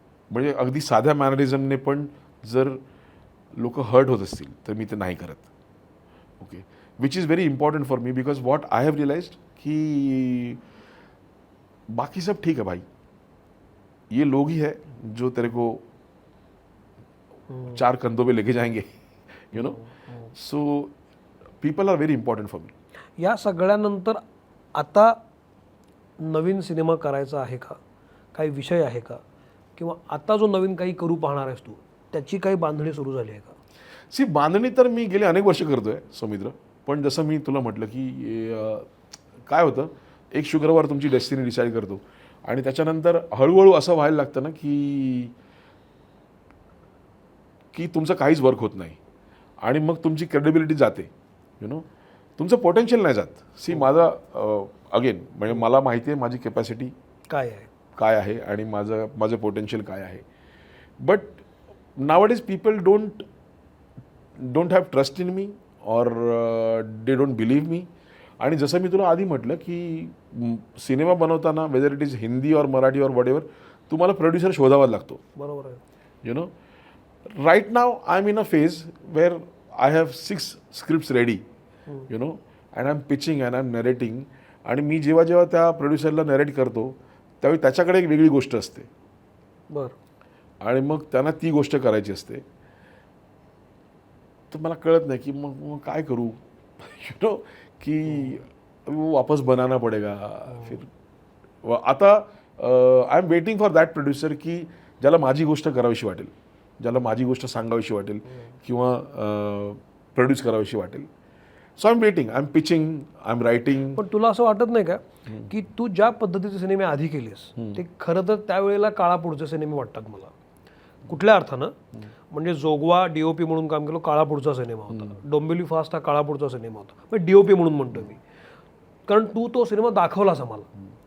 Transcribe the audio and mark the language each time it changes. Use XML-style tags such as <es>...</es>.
<mr>म्हणजे अगदी साध्या मॅनरिझमने पण जर लोक हर्ट होत असतील तर मी ते नाही करत okay.</mr> <en>which is very important for me because what I have realised</en> <hi>कि बाकी सब ठीक है भाई ये लोग ही है जो तेरे को 4 कंधों पे लेके जाएंगे</hi> <en>You know. So people are very important for me.</en> <mr>या सगळ्यानंतर आता नवीन सिनेमा करायचा आहे का काही विषय आहे का किंवा आता जो नवीन काही करू पाहणार आहेस तू त्याची काही बांधणी सुरू झाली आहे का? बांधणी तर मी गेले अनेक वर्ष करतोय सौमित्र. पण जसं मी तुला म्हटलं की काय होतं एक शुक्रवार तुमची डेस्टिनी डिसाईड करतो आणि त्याच्यानंतर हळूहळू असं व्हायला लागतं ना की तुमचं काहीच वर्क होत नाही आणि मग तुमची क्रेडिबिलिटी जाते</mr> <en>You know.</en> <mr>तुमचं पोटेन्शियल नाही जात. माझा अगेन म्हणजे मला माहिती आहे माझी कॅपॅसिटी काय आहे आणि माझं पोटेन्शियल काय आहे.</mr> <en>But nowadays people don't have trust in me और they don't believe me.</en> <mr>आणि जसं मी तुला आधी म्हटलं की सिनेमा बनवताना वेदर इट इज हिंदी और मराठी और वॉट एव्हर तुम्हाला प्रोड्युसर शोधावा लागतो. बरोबर आहे.</mr> <en>You know right now I am in a phase where I have 6 scripts ready you know and I am pitching and I am narrating.</en> <mr>आणि मी जेव्हा त्या प्रोड्युसरला नरेट करतो त्यावेळी त्याच्याकडे एक वेगळी गोष्ट असते. बरं. आणि मग त्यांना ती गोष्ट करायची असते. तर मला कळत नाही की मग काय करू यु नो की</mr> <hi>वापस बनाना पडेगा फिर</hi> <mr>आता</mr> <en>I am waiting for that producer</en> <mr>की ज्याला माझी गोष्ट करावीशी वाटेल, ज्याला माझी गोष्ट सांगावीशी वाटेल किंवा प्रोड्यूस करावीशी वाटेल.</mr> <en>So I am waiting, I am pitching, I am writing.</en> <mr>पण तुला असं वाटत नाही का की तू ज्या पद्धतीचे सिनेमे आधी केलेस ते खरं तर त्यावेळेला काळापुढचे सिनेमे वाटतात मला. कुठल्या अर्थानं म्हणजे जोगवा डीओपी म्हणून काम केलं, काळापुढचा सिनेमा होता. डोंबिवली फास्ट हा काळापुढचा सिनेमा होता, पण डीओपी म्हणून म्हणतो मी कारण तू तो सिनेमा दाखवलास आम्हाला.</mr>